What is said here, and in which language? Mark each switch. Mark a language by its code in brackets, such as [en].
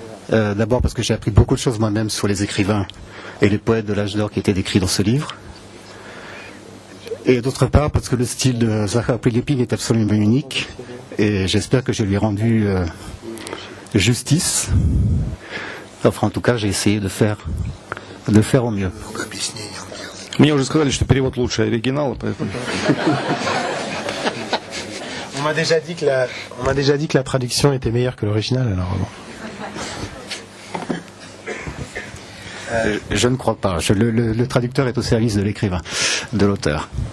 [fr] D'abord parce que j'ai appris beaucoup de choses moi-même sur les écrivains et les poètes de l'âge d'or qui étaient décrits dans ce livre. Et d'autre part parce que le style de Zahar Prilepin est absolument unique et j'espère que je lui ai rendu justice. Enfin, en tout cas, j'ai essayé de faire au mieux. [ru] Мне уже сказали, что перевод лучше оригинала, поэтому... [fr] On m'a déjà dit que la traduction était meilleure que l'original, alors bon. Je ne crois pas. Le traducteur est au service de l'écrivain, de l'auteur.